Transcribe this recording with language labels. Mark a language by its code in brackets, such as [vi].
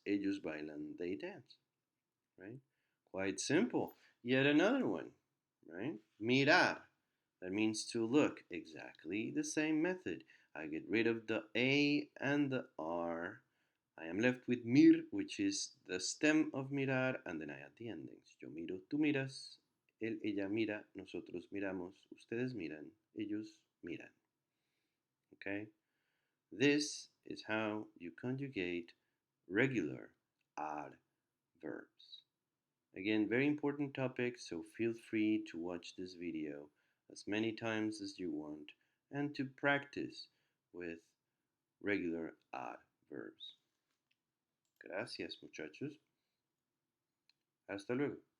[es] Ellos bailan, [en] they dance. Right? Quite simple. Yet another one, right? Mirar. That means to look. Exactly the same method. I get rid of the A and the R. I am left with mir, which is the stem of mirar, and then I add the endings. [es] Yo miro, tú miras, él, ella mira, nosotros miramos, ustedes miran, ellos miran. [en] Okay? This is how you conjugate regular adverbs. Again, very important topic, so feel free to watch this video as many times as you want and to practice with regular adverbs. [es] Gracias, muchachos. Hasta luego.